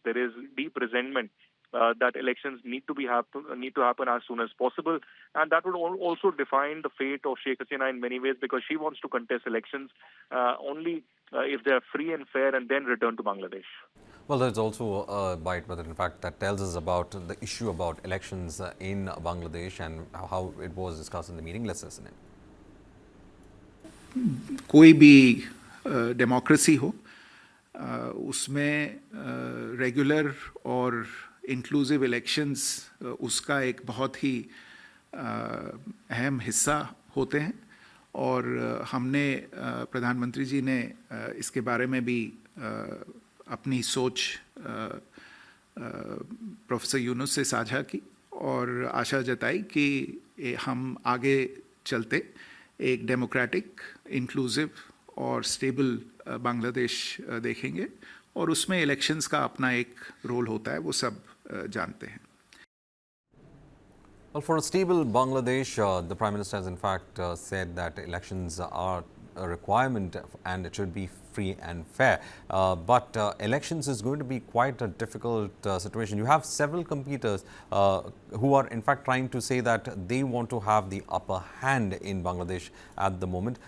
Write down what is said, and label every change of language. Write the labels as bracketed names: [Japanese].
[English] There is deep resentment that elections need to happen as soon as possible, and that would also define the fate of Sheikh Hasina in many ways, because she wants to contest elections only if they are free and fair and then return to Bangladesh. Well, there's also a bite, but in fact that tells us about the issue about elections in Bangladesh and how it was discussed in the meeting. Let's listen in. [Hindi] कोई भी democracy हो उसमें regular और inclusive elections उसका एक बहुत ही अहम हिस्सा होते हैं और हमने प्रधानमंत्री जी ने इसके बारे में भी अपनी सोच प्रोफेसर यूनुस से साझा की और आशा जताई कि हम आगे चलते एक डेमोक्रेटिक, इंक्लूसिव और स्टेबल बांग्लादेश देखेंगे और उसमें इलेक्शंस का अपना एक रोल होता है, वो सब जानते हैं. [English] Well, for a stable Bangladesh, the Prime Minister has in fact said that elections are a requirement and it should be free and fair. But elections is going to be quite a difficult situation. You have several competitors who are in fact trying to say that they want to have the upper hand in Bangladesh at the moment.